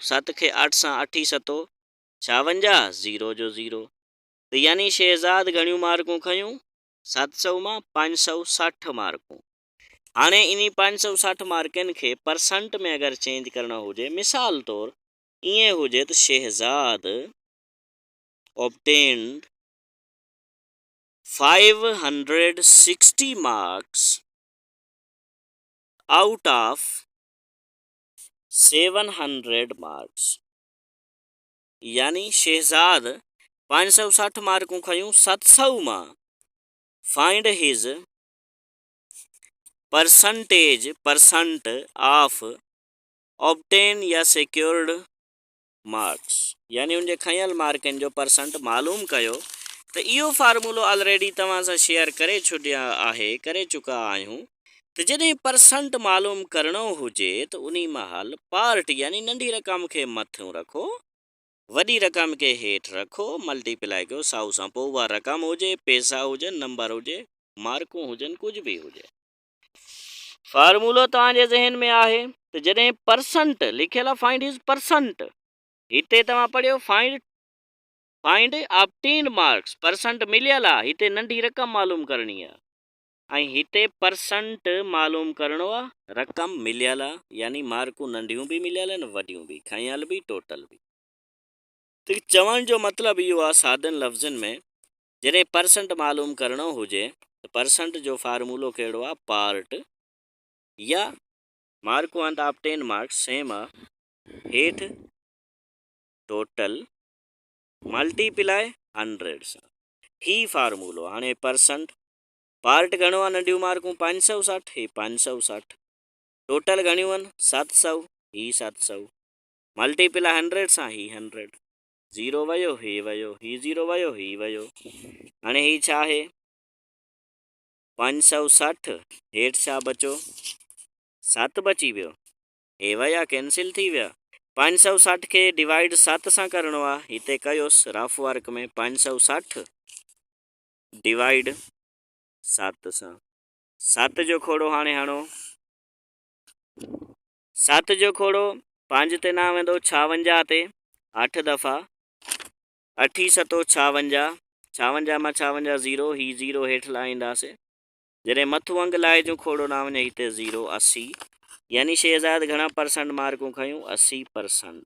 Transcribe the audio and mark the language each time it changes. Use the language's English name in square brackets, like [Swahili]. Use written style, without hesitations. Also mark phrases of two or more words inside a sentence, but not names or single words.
[Sindhi] 7 खे 8 सां 8 7 56 0 जो 0, त यानी शहज़ाद घणियूं मार्कूं खयूं 700 मां 560 मार्कूं। हाणे इन 560 मार्कनि खे परसेंट में अगरि चेंज करणो हुजे, मिसाल तौरु ईअं हुजे त शहज़ाद [English] obtained 560 marks out of 700 marks, [Sindhi] यानी शहज़ाद 560 मार्कूं खयूं 700 मां, [English] find his percent of obtain [Sindhi] या [English] secured marks, [Sindhi] यानी उनजे खयल मार्कनि जो परसेंट मालूम कयो। त इहो फार्मूलो ऑलरेडी तव्हां सां शेयर करे चुका आहियूं। त जॾहिं परसेंट मालूम करणो हुजे त उन महिल पार्ट यानी नंढी रक़म खे मथियों रखो, वॾी रक़म खे हेठि रखो, मल्टीप्लाई कयो 100 सां, पोइ उहा रक़म हुजे, पैसा हुजनि, नंबर हुजे, मार्कूं हुजनि, कुझु बि हुजे। फार्मूलो तव्हांजे ज़हन में आहे त जॾहिं परसेंट लिखियल आहे [English] find his percent, [Sindhi] हिते तव्हां पढ़ियो [English] find obtain marks, [Sindhi] परसेंट मिलियल आहे, हिते नंढी रक़म मालूम करणी आहे, ऐं हिते परसेंट मालूम करणो आहे, रक़म मिलियल आहे, यानी मार्कूं नंढियूं बि मिलियल आहिनि वॾियूं बि, खयल बि टोटल बि। त चवण जो मतिलबु इहो आहे सादनि लफ़्ज़नि में, जॾहिं परसेंट मालूम करणो हुजे त परसेंट जो फार्मूलो कहिड़ो आहे, पार्ट या मार्कूं आहिनि त [English] obtain marks same [Sindhi] आहे, हेठि टोटल मल्टीप्लाई 100 सां, ही फार्मूलो। हाणे परसेंट पार्ट घणो आहे, नंढियूं मार्कूं 560, ही 560, टोटल घणियूं आहिनि 700, ही 700, मल्टीप्लाई 100 सां, ही 100, 0 वियो ही वियो, ही 0 वियो ही वियो। हाणे ही छा आहे 560, हेठि छा बचो 7 बची वियो, हे विया कैंसिल थी विया। 560 खे डिवाइड 7 सां करणो आहे, हिते कयोसि [English] rough work [Sindhi] में, 560 डिवाइड 7 सां, 7 जो खोड़ो हाणे हणो, 7 जो खोड़ो 5 ते न वेंदो, 56 ते 8 दफ़ा 8 7 56, 56 मां 56 0, ही 0 हेठि लाहींदासीं, जॾहिं मथो अंग लाहे जो खोड़ो न वञे, हिते 0 80, यानी शहज़ाद घणा परसेंट मार्कूं खयूं 80%।